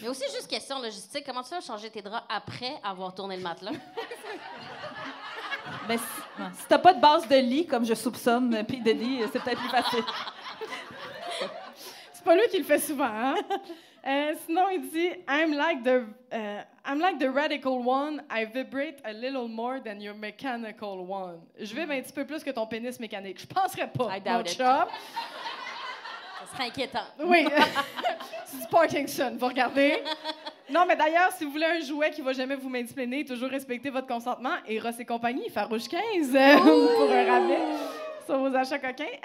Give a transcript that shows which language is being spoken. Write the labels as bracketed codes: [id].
[fr] Mais aussi, juste question logistique, comment tu fais changer tes draps après avoir tourné le matelas? Ben, si t'as pas de base de lit, comme je soupçonne, puis de lit, c'est peut-être plus facile. C'est pas lui qui le fait souvent, hein? Sinon, il dit [en] I'm like the radical one. I vibrate a little more than your mechanical one. [fr] Je vibre un petit peu plus que ton pénis mécanique. Je penserais pas, [en] I doubt [fr] mon [en] it. [fr] chum. Ça serait inquiétant. Oui. C'est du Parkinson, vous regardez. Non, mais d'ailleurs, si vous voulez un jouet qui va jamais vous mansplainer, toujours respecter votre consentement, Eros et compagnie, Farouche 15 pour un rabais sur vos achats coquins.